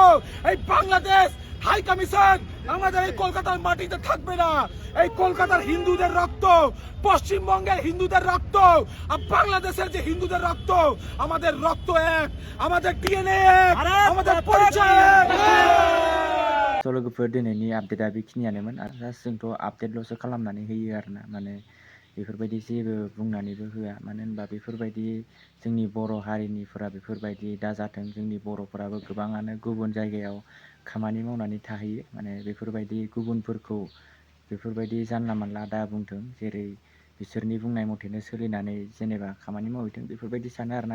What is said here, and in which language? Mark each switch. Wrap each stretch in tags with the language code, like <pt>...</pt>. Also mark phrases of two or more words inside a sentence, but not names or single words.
<bn>এই বাংলাদেশ হাই কমিশন আমাদের এই কলকাতার মাটিতে থাকবে না। এই কলকাতার হিন্দুদের রক্ত, পশ্চিমবঙ্গের হিন্দুদের রক্ত আর বাংলাদেশের যে হিন্দুদের রক্ত, আমাদের রক্ত এক, আমাদের ডিএনএ এক, আমাদের পরিচয় এক।</bn> <brx>लोगोफोर दिनैनि आपडेटआ बेखिनियानोमोन आरो जास्ट जोंथ' आपडेटल'सो खालामनानै होयो आरोना, माने बेफोरबायदि जेबो बुंनानैबो होआ। मानो होनबा बेफोरबायदि जोंनि बर' हारिनिफोरा बेफोरबायदि दाजाथों। जोंनि बर'फोराबो गोबाङानो गुबुन जायगायाव खामानि मावनानै थाहैयो, माने बेफोरबायदि गुबुनफोरखौ बेफोरबायदि जानला मानला दा बुंथों, जेरै बिसोरनि बुंनाय मथेनो सोलिनानै जेनेबा खामानि मावहैथों, बेफोरबायदि सानो आरोना।</brx>